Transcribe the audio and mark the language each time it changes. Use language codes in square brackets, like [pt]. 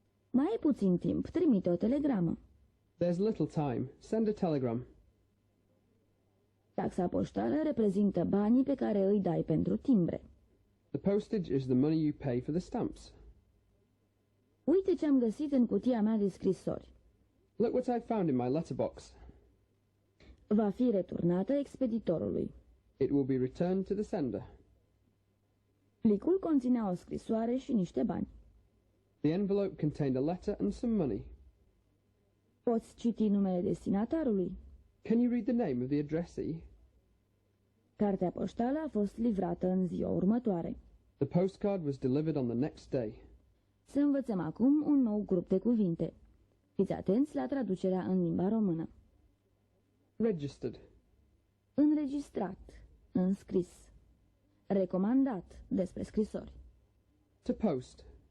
[ro] Mai ai puțin timp, trimite o telegramă. [en] There's little time. Send a telegram. [ro] Taxa poștală reprezintă banii pe care îi dai pentru timbre. [en] The postage is the money you pay for the stamps. [ro] Uite ce am găsit în cutia mea de scrisori. [en] Look what I found in my letterbox. [ro] Va fi returnată expeditorului. [en] It will be returned to the sender. [ro] Plicul conținea o scrisoare și niște bani. [en] The envelope contained a letter and some money. [ro] Poți citi numele destinatarului? [en] Can you read the name of the addressee? [ro] Cartea poștală a fost livrată în ziua următoare. [en] The postcard was delivered on the next day. [ro] Să învățăm acum un nou grup de cuvinte. Fiți atenți la traducerea în limba română. [en] Registered. [ro] Înregistrat, înscris. Recomandat, despre scrisori. [en] To post.